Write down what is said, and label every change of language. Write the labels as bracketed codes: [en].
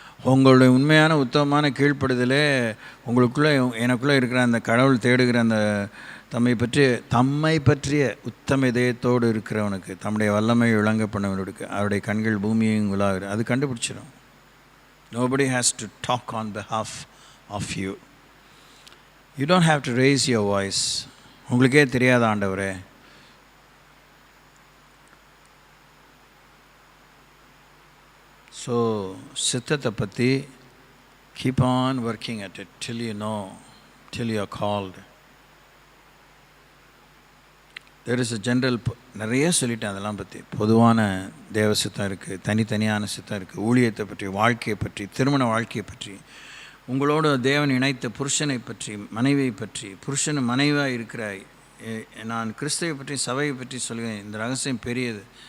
[ta] உங்களுடைய உண்மையான உத்தமமான கீழ்ப்படுதலே உங்களுக்குள்ளே எனக்குள்ளே இருக்கிற அந்த கடவுள் தேடுகிற அந்த தம்மை பற்றிய உத்தம இதயத்தோடு இருக்கிறவனுக்கு, தம்முடைய வல்லமை விளங்க பண்ணவனுக்கு அவருடைய கண்கள் பூமியையும் உலாகிற அது கண்டுபிடிச்சிடும். [en] Nobody has to talk on behalf of you. You don't have to raise your voice. [ta] உங்களுக்கே தெரியாத ஆண்டவரே, ஸோ சித்தத்தை பற்றி [en] keep on working at it till you know, till you are called. There is a general, [ta] நிறைய சொல்லிட்டேன் அதெல்லாம் பற்றி. பொதுவான தேவ சித்தம் இருக்குது, தனித்தனியான சித்தம் இருக்குது, ஊழியத்தை பற்றி, வாழ்க்கையை பற்றி, திருமண வாழ்க்கையை பற்றி, உங்களோட தேவன் இணைத்த புருஷனை பற்றி, மனைவியை பற்றி, புருஷன் மனைவியாக இருக்கிற நான் கிறிஸ்துவை பற்றி, சபையை பற்றி சொல்லுவேன். இந்த ரகசியம் பெரியது.